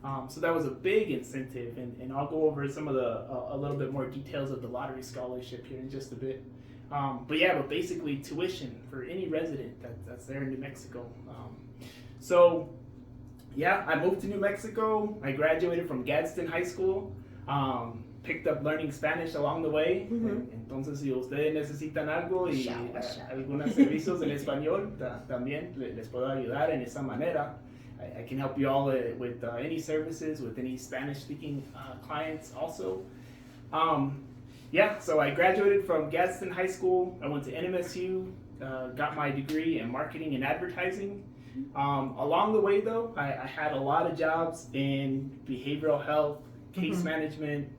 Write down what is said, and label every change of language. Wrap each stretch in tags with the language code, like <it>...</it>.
<en>So that was a big incentive, and I'll go over some of the a little bit more details of the lottery scholarship here in just a bit. But basically tuition for any resident that's there in New Mexico. So yeah, I moved to New Mexico. I graduated from Gadsden High School. Picked up learning Spanish along the way.</en> <es>Entonces, si ustedes necesitan algo y algunos servicios en español, también les puedo ayudar en esa manera.</es> <en>I can help you all with any services, with any Spanish-speaking clients also. Yeah, so I graduated from Gadsden High School. I went to NMSU, got my degree in marketing and advertising. Along the way, though, I had a lot of jobs in behavioral health, case management.</en>